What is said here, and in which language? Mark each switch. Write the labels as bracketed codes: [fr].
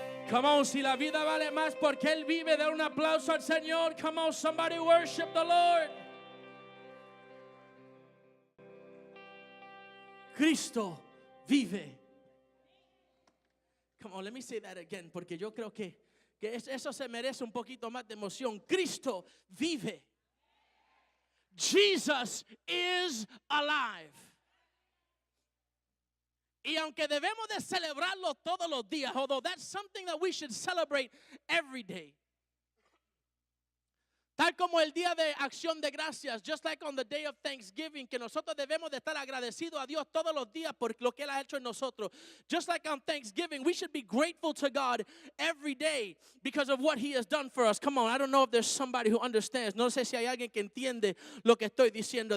[en] Come on, [es] si la vida vale más porque Él vive, da un aplauso al Señor. [en] Come on, somebody worship the Lord. [es] Cristo vive. [en] Come on, let me say that again, [es] porque yo creo que eso se merece un poquito más de emoción. Cristo vive. [en] Jesus is alive. [es] Y aunque debemos de celebrarlo todos los días, [en] although that's something that we should celebrate every day. [es] Tal como el día de acción de gracias, [en] just like on the day of Thanksgiving, [es] que nosotros debemos de estar agradecidos a Dios todos los días por lo que Él ha hecho en nosotros. [en] Just like on Thanksgiving, we should be grateful to God every day because of what He has done for us. Come on, I don't know if there's somebody who understands. [es] No sé si hay alguien que entiende lo que estoy diciendo.